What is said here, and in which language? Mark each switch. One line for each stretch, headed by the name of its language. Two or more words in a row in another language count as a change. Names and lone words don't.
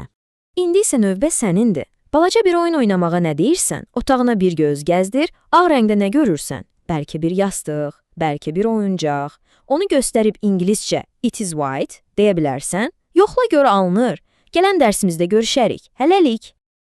Azerbaijani: İndi isə növbə sənindir. Balaca bir oyun oynamağa nə deyirsən? Otağına bir göz gəzdir, ağ rəngdə nə görürsən? Bəlkə bir yastıq, bəlkə bir oyuncaq. Onu göstərib ingiliscə
English: it is white
Azerbaijani: deyə bilərsən. Yoxla gör alınır. Gələn dərsimizdə görüşərik. Hələlik.